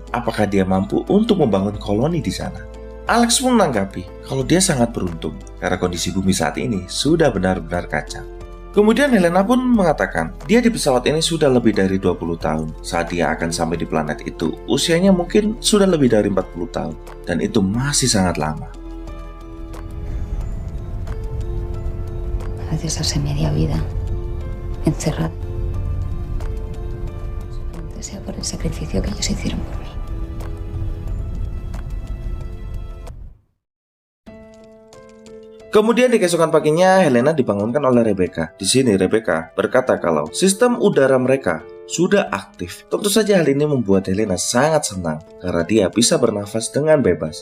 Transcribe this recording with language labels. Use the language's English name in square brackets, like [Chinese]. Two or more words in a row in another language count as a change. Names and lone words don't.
[Indonesian] Apakah dia mampu untuk membangun koloni di sana? Alex pun menanggapi kalau dia sangat beruntung karena kondisi bumi saat ini sudah benar-benar kacau. Kemudian Helena pun mengatakan dia di pesawat ini sudah lebih dari 20 tahun. Saat dia akan sampai di planet itu, usianya mungkin sudah lebih dari 40 tahun dan itu masih sangat lama. [Spanish] A veces hace media vida encerrado. Solamente sea por el sacrificio que ellos hicieron por mí. [Indonesian] Kemudian di keesokan paginya Helena dibangunkan oleh Rebecca. Di sini Rebecca berkata kalau sistem udara mereka sudah aktif. Tentu saja hal ini membuat Helena sangat senang karena dia bisa bernafas dengan bebas.